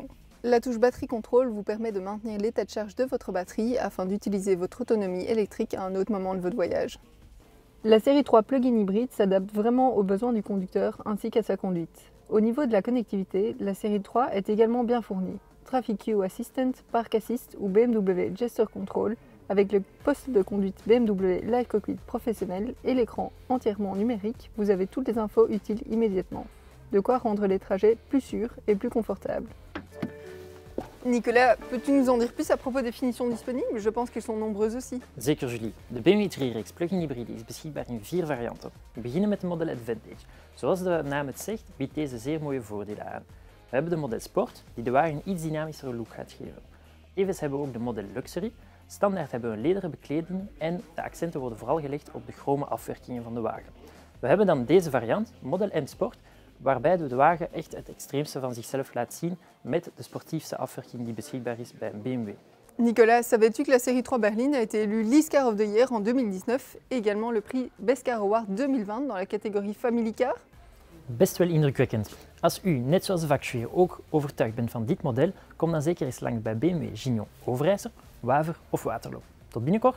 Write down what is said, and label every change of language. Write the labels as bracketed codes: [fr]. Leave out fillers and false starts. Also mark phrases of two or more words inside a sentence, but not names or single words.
[fr] La touche batterie contrôle vous permet de maintenir l'état de charge de votre batterie afin d'utiliser votre autonomie électrique à un autre moment de votre voyage. La série 3 plug-in hybride s'adapte vraiment aux besoins du conducteur ainsi qu'à sa conduite. Au niveau de la connectivité, la série 3 est également bien fournie. Traffic Queue Assistant, Park Assist ou BMW Gesture Control, avec le poste de conduite BMW Live Cockpit professionnel et l'écran entièrement numérique, vous avez toutes les infos utiles immédiatement. De quoi rendre les trajets plus sûrs et plus confortables. Nicolas, peux-tu nous en dire plus à propos des finitions disponibles? Je pense qu'elles sont nombreuses aussi. [nl] Zeker Julie. De BMW 3-reeks plug-in hybride is beschikbaar in 4 varianten. We beginnen met de Model Advantage. Zoals de naam het zegt, biedt deze zeer mooie voordelen aan. We hebben de Model Sport, die de wagen een iets dynamischere look gaat geven. Tevens hebben we ook de Model Luxury. Standaard hebben we een lederen bekleding en de accenten worden vooral gelegd op de chrome afwerkingen van de wagen. We hebben dan deze variant, Model M Sport, waarbij de wagen echt het extreemste van zichzelf laat zien met de sportiefste afwerking die beschikbaar is bij BMW. [fr] Nicolas, savais-tu que la série 3 Berline a été élue l'E Car of the Year en 2019 et également le prix Best Car Award 2020 dans la catégorie Family Car? [nl] Best wel indrukwekkend. Als u, net zoals de vakjury, ook overtuigd bent van dit model, kom dan zeker eens langs bij BMW Gignon, Overijssel, Waver of Waterloo. Tot binnenkort!